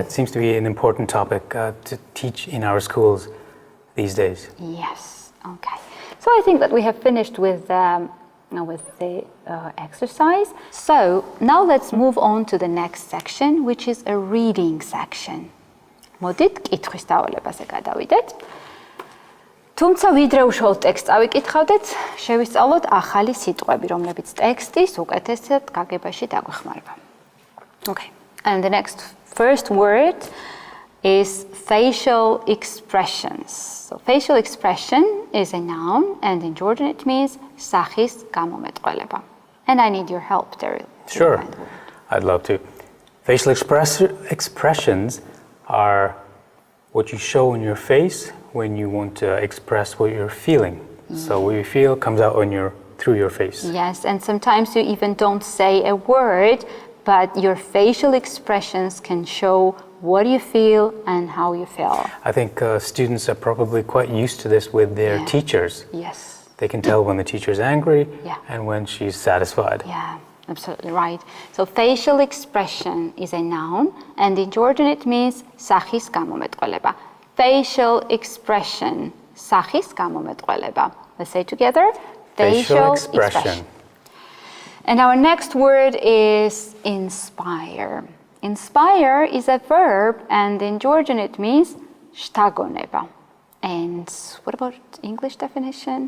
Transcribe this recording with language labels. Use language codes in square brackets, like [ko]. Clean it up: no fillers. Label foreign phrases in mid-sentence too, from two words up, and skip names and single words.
[en] Yeah, it seems to be an important topic to teach in our schools these days. Yes, okay. So I think that we have finished with the exercise. So now let's move on to the next section, which is a reading section. [ka] მოდით კითხვის დავალებაზე გადავიდეთ. თუმცა ვიდრე უშუალოდ ტექსტს წავიკითხავდეთ, შევისწავლოთ ახალი სიტყვები, რომლებიც ტექსტის უკეთესად გაგებაში დაგვეხმარება. [en] Okay. And the first word is facial expressions. So facial expression is a noun, and in Georgian it means [ka] სახის გამომეტყველება. [en] And I need your help, Daryl. Sure, I'd love to. Facial expressions are what you show in your face when you want to express what you're feeling. So what you feel comes out through your face. Yes, and sometimes you even don't say a word, but your facial expressions can show what you feel and how you feel. I think students are probably quite used to this with their teachers. Yes. They can tell when the teacher's angry Yeah. and when she's satisfied. Yeah. Absolutely right. So facial expression is a noun, and in Georgian it means [ka] სახის გამომეტყველება. [en] Facial expression, [ka] სახის გამომეტყველება. [en] Let's say together. Facial expression. And our next word is inspire. Inspire is a verb, and in Georgian it means შთაგონება. And what about English definition?